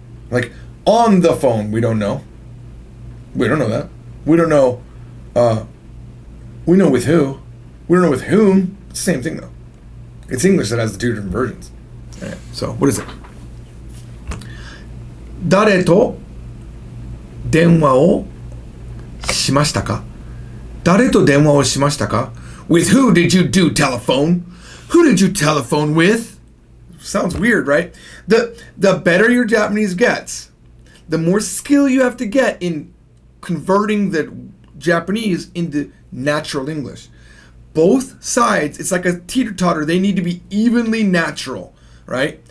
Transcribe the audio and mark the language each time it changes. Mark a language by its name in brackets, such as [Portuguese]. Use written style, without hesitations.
[English] Like, on the phone, we don't know. We don't know that. We don't know, we know with who. We don't know with whom. It's the same thing, though. It's English that has the two different versions. All right, so, what is it? [Japanese] 誰と電話をしましたか? 誰と電話をしましたか? [English] With who did you do telephone? Who did you telephone with? Sounds weird, right? The better your Japanese gets, the more skill you have to get in converting the Japanese into natural English. Both sides, it's like a teeter-totter. They need to be evenly natural, right?